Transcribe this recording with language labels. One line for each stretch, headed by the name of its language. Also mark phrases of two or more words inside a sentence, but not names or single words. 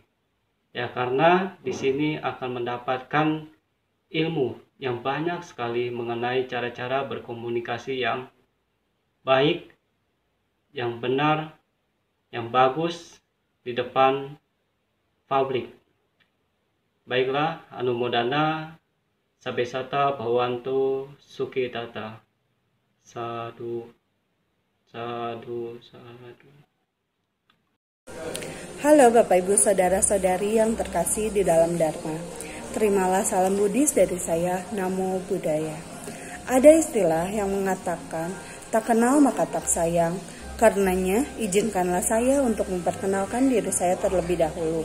Indonesian: Ya, karena di sini akan mendapatkan ilmu yang banyak sekali mengenai cara-cara berkomunikasi yang baik, yang benar, yang bagus di depan publik. Baiklah,
Pali: anumodana sabesata bhavantu sukitata. Sadu, sadu, sadu.
Indonesian: Halo Bapak Ibu Saudara-saudari yang terkasih di dalam Dharma. Terimalah salam Buddhis dari saya,
Pali: Namo Buddhaya.
Indonesian: Ada istilah yang mengatakan, tak kenal maka tak sayang. Karenanya, izinkanlah saya untuk memperkenalkan diri saya terlebih dahulu.